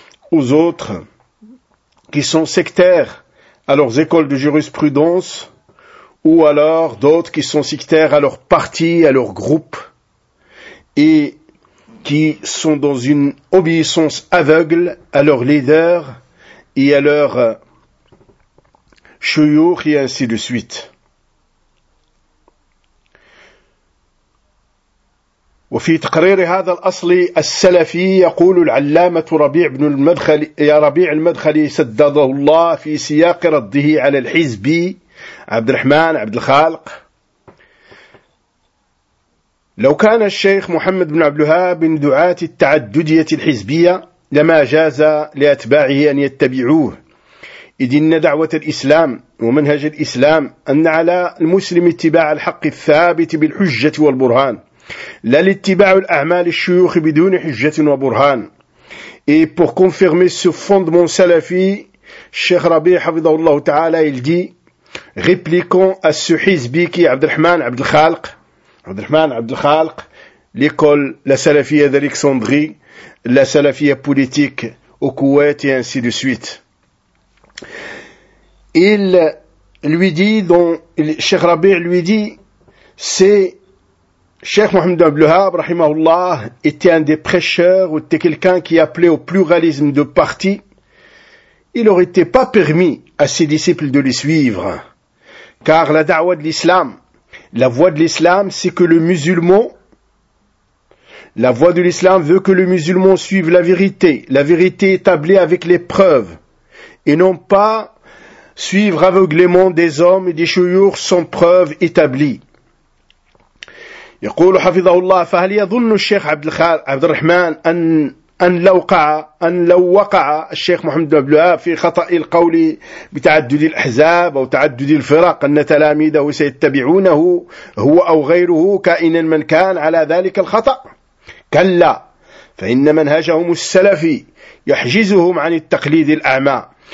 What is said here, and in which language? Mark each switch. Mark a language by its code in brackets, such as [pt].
[fr] aux autres qui sont sectaires à leurs écoles de jurisprudence, ou alors d'autres qui sont sectaires à leur parti, à leur groupe, et qui sont dans une obéissance aveugle à leurs leaders et à leurs chouyouch et ainsi de suite. [ar] وفي تقرير هذا الأصل السلفي يقول العلامة ربيع بن المدخل يا ربيع المدخلي سدده الله في سياق رده على الحزبي عبد الرحمن عبد الخالق. لو كان الشيخ محمد بن عبد الوهاب من دعاة التعددية الحزبية لما جاز لأتباعه أن يتبعوه، إذ إن دعوة الإسلام ومنهج الإسلام أن على المسلم اتباع الحق الثابت بالحجة والبرهان، لا لاتباع الأعمال الشيوخ بدون حجة وبرهان. [fr] Et pour confirmer ce fondement salafi, [ar] الشيخ ربيع حفظه الله تعالى [fr] il dit, répliquons à ce حزبي qui est Abdelrahman Abdelkhalq, Abdelrahman Abdelkhalq, l'école, la salafia d'Alexandrie, la salafia politique au Koweït et ainsi de suite. Il lui dit, dont Cheikh Rabi' lui dit, c'est Cheikh Mohamed Abdelhab, rahimahullah, était un des prêcheurs ou était quelqu'un qui appelait au pluralisme de parti. Il n'aurait pas permis à ses disciples de le suivre, car la da'wa de l'islam, la voie de l'islam, c'est que le musulman, la voie de l'islam veut que le musulman suive la vérité établie avec les preuves, et non pas suivre aveuglément des hommes et des chouyours sans preuves établies. [ar] يقول حفظه الله فهل يظن الشيخ عبد الخالق عبد الرحمن أن لو وقع الشيخ محمد بن عبد في خطأ القول بتعدد الأحزاب أو تعدد الفرق أن تلاميذه سيتبعونه هو أو غيره كائنا من كان على ذلك الخطأ؟ كلا، فإن منهجهم السلفي يحجزهم عن التقليد الأعمى،